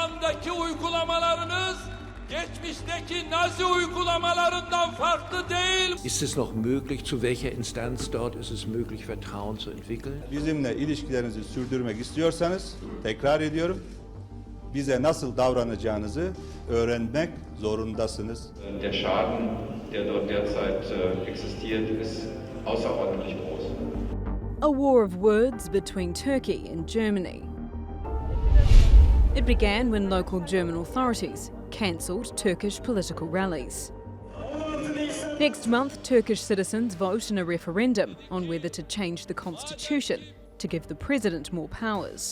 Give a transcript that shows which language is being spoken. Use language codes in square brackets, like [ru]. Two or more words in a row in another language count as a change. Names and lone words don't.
[tr] andaki uygulamalarınız geçmişteki Nazi uygulamalarından farklı değil. [de] Ist es noch möglich, zu welcher Instanz dort ist es möglich, Vertrauen zu entwickeln? [tr] Bizimle ilişkilerinizi sürdürmek istiyorsanız, tekrar ediyorum, bize nasıl davranacağınızı öğrenmek zorundasınız. [de] Der Schaden, der dort derzeit existiert, ist außerordentlich groß. [en] A war of words between Turkey and Germany. It began when local German authorities cancelled Turkish political rallies. Next month, Turkish citizens vote in a referendum on whether to change the constitution to give the president more powers.